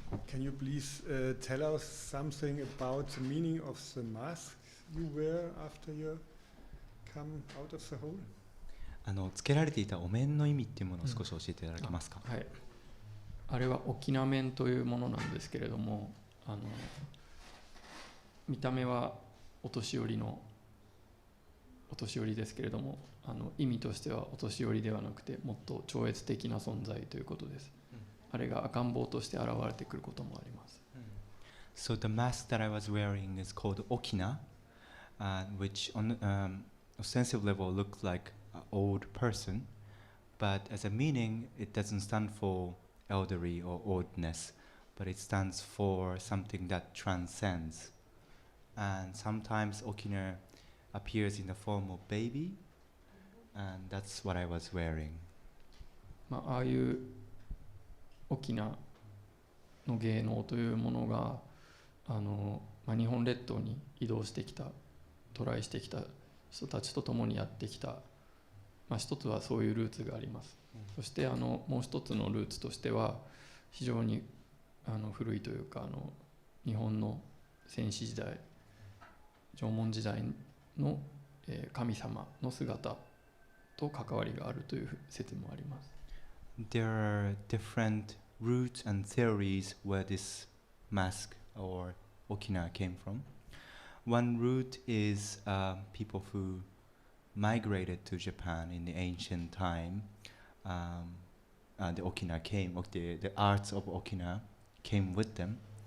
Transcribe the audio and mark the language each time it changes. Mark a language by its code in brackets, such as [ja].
[en] Can you please tell us something about the meaning of the mask you wear after you come out of the hole? [ja] つけられていたお面の意味っていうものを少し教えていただけますか？はい、あれは沖縄面というものなんですけれども、見た目はお年寄りのお年寄りですけれども、意味としてはお年寄りではなくてもっと超越的な存在ということです。あれが赤ん坊として現れてくることもあります。 [en] So the mask that I was wearing is called Okina, which on ostensive level looks like an old person, but as a meaning it doesn't stand for elderly or oldness, but it stands for something that transcends. And sometimes Okina appears in the form of baby, and that's what I was wearing. [ja] ああいう沖縄の芸能というものが日本列島に移動してきた、渡来してきた人たちと共にやってきた、一つはそういうルーツがあります。そしてもう一つのルーツとしては非常に古いというか日本の先史時代、縄文時代の神様の姿と関わりがあるという説もあります。 [en] There are different roots and theories where this mask or Okina came from. One root is people who migrated to Japan in the ancient time. The Okina came, the arts of Okina came with them.